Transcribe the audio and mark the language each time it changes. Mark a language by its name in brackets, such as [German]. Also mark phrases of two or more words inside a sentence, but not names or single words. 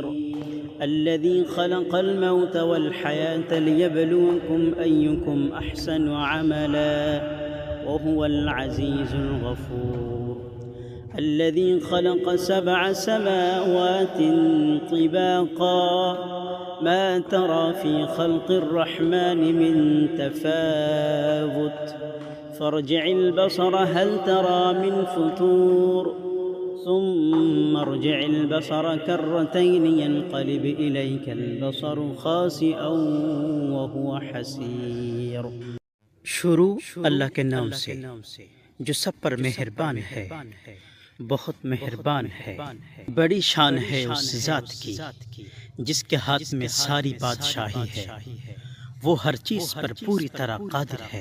[Arabic] الذي خلق الموت والحياة ليبلوكم أيكم أحسن عملا وهو العزيز الغفور. الذي خلق سبع سماوات طباقا ما ترى في خلق الرحمن من تفاوت فارجع البصر هل ترى من فطور ثم ارجع البصر كرتين ينقلب إليك البصر خاسئا وهو حسير. [Urdu] شروع اللہ کے نام سے جو سب پر مہربان ہے، بہت مہربان ہے. بڑی شان ہے اس ذات کی جس کے ہاتھ میں ساری بادشاہی ہے. وہ ہر چیز پر پوری طرح قادر ہے.